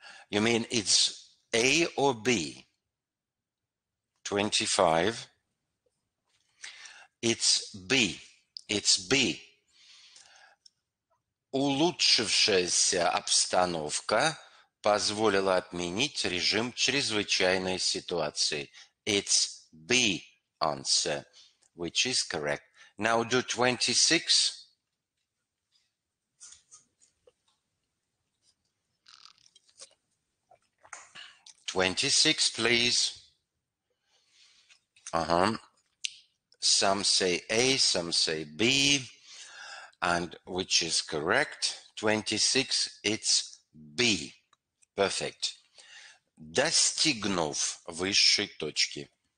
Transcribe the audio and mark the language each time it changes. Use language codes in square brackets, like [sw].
[en] You mean it's A or B? 25. It's B. It's B. [ru] Улучшившаяся обстановка позволила отменить режим чрезвычайной ситуации. [en] It's B answer, which is correct. Now do 26. 26, please. Some say A, some say B, and which is correct? 26, it's B. Perfect. [ru] Достигнув высшей точки.